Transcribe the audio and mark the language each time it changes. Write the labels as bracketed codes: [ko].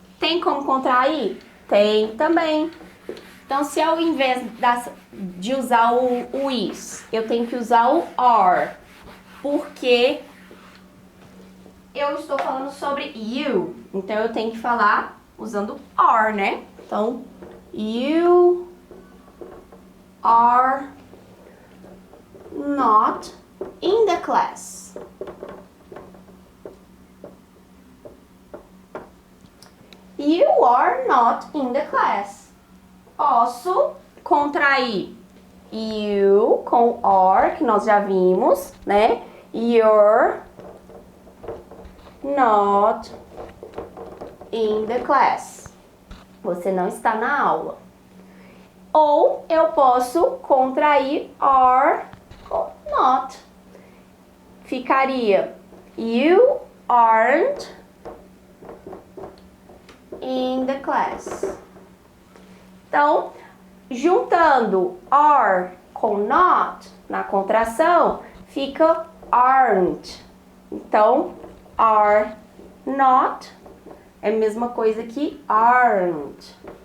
[pt] Tem como contrair? Tem também. Então, se ao invés de usar o is, eu tenho que usar o are, porque eu estou falando sobre you. Então, eu tenho que falar usando are, né? Então, [en] you are not in the class. You are not in the class. [pt] Posso contrair you com are, que nós já vimos, né? [en] You're not in the class. [pt] Você não está na aula. Ou eu posso contrair are com not. Ficaria [en] you aren't in the class. [pt] Então, juntando are com not na contração, fica aren't. Então, are not é a mesma coisa que aren't.